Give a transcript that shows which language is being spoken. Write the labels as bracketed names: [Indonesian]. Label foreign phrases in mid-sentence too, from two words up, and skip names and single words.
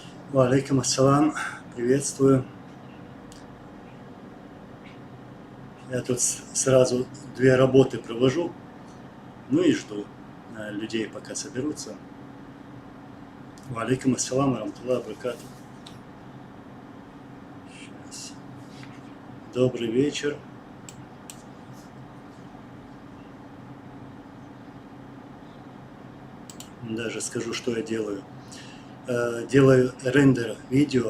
[Arabic] وعليكم السلام, [Russian] приветствую. Я тут сразу две работы провожу, ну и жду людей, пока соберутся. [Arabic] وعليكم السلام، رحمة الله، بركاته. [Russian] Сейчас. Добрый вечер. Даже скажу, что я делаю. Делаю рендер видео.